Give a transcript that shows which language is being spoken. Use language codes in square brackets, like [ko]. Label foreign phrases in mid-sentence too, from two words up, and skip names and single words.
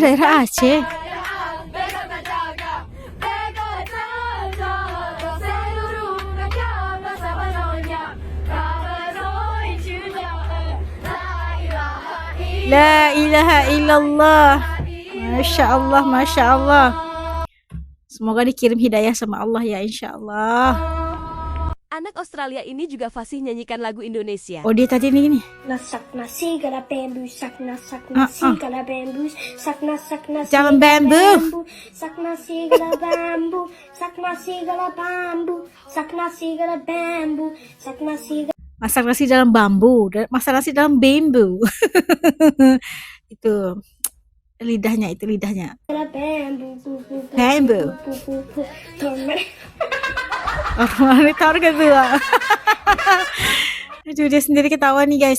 [id] daerah Aceh. [ar] لا إله إلا الله. ما شاء الله، ما شاء الله. [id] Semoga dikirim hidayah sama Allah ya, [ar] إن شاء الله. [id] Anak Australia ini juga fasih nyanyikan lagu Indonesia. Oh, dia tadi nih. Nasak nasi gala bambu, sak nasi gala bambu, sak nasi Jalan bambu. sak nasi gala bambu, sak nasi gala bambu, sak nasi gala bambu, sak nasi masak nasi dalam bambu, masak nasi dalam bambu. Itu lidahnya, itu lidahnya. Bambu. Oh, ini tahu kan tuh. Aduh, dia sendiri ketawa nih guys.